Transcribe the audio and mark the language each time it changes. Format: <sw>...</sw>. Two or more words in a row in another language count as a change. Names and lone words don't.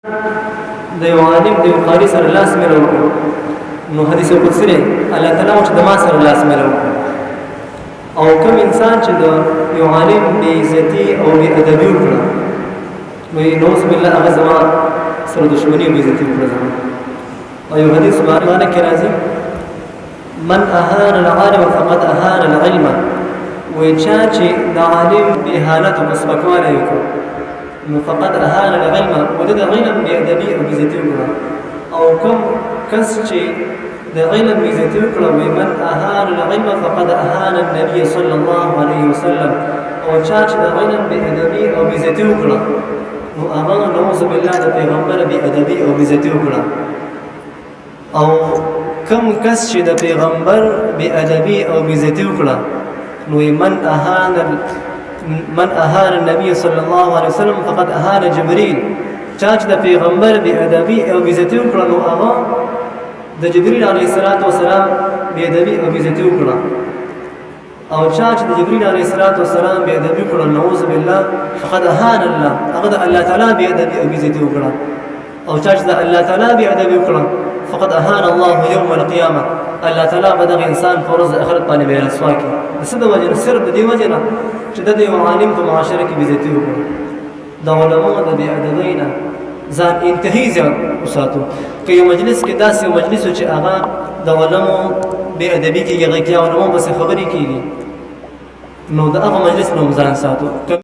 <ps>د یو عالم د یو قاري سره لاس ملو وکړو نو حدیث قدسی دی الله تعالی چې د ما سره لاس ملو وکړو او کوم انسان چې د یو عالم بې عزتي او بې ادبي وکړه وایي</ps> <ar>نعوذ بالله</ar> <ps>هغه زما سره دښمني او بې عزتي وکړه زما او یو حدیث معنی کې راځي</ps> <ar>من اهان العالم فقد اهان العلم</ar> <ps>وایي چا چې د عالم اهانت او سپکوالی وکړو نو</ps> <ar>فقد اهان العلم</ar> <ps>وده د علم بې ادبي او بې عزتي وکړه او کوم کس چې د علم بې عزتي وکړه وایي</ps> <ar>من اهان العلم فقد اهان النبي صلی الله علیه وسلم</ar> <ps>او چا چې د علم بې ادبي او بې عزتي وکړه نو هغه</ps> <ar>نعوذ بالله</ar> <ps>د پیغمبر بې ادبي او بې عزتي وکړه او کوم کس چې د پیغمبر بې ادبي او بې عزتي وکړه نو</ps> <ar>من اهان النبي صلى الله عليه وسلم فقد اهان جبريل</ar> <ps>چا چې د پیغمبر بې ادبي او بې عزتي وکړه نو هغه د جبريل</ps> <ar>عليه الصلاه والسلام</ar> <ps>بې ادبي او بې عزتي وکړه او چا چې د جبريل</ps> <ar>عليه الصلاه والسلام</ar> <ps>بې ادبي وکړه</ps> <ar>نعوذ بالله فقد اهان الله</ar> <ps>هغه د الله تعالی بې ادبي او بې عزتي وکړه او چا چې د الله تعالی بې ادبي وکړه</ps> <ar>فقد اهان الله يوم القيامه</ar> <ps>الله تعالی به دغه انسان په ورځ آخرت باندې به رسوا کړي د څه د وجې نه صرف د دې وجې نه چې د یو عالم په معاشره کې بې عزتي وکړو د علماو د بې ادبۍ نه ځان انتهایی زیات وساتو که یو مجلس کې داسې یو مجلس و چې هغه د علماو بې ادبي کېږي هغې کې علماو پسې خبرې کېږي نو د هغه مجلس نه هم ځان ساتو</ps>